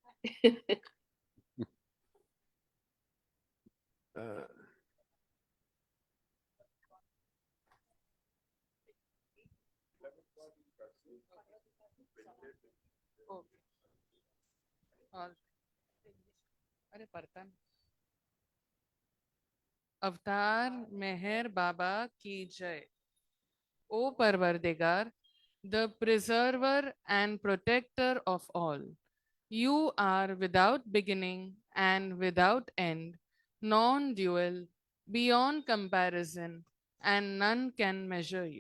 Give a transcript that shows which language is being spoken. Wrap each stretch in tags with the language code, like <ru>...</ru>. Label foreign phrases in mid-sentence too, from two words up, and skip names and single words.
<en>Uh, Okay. All.</en> <hi>अरे पढ़ता नहीं. अवतार मेहर बाबा की जय.</hi> <en>O Parvardigar, the preserver and protector of all. You are without beginning and without end, non-dual, beyond comparison, and none can measure you.</en>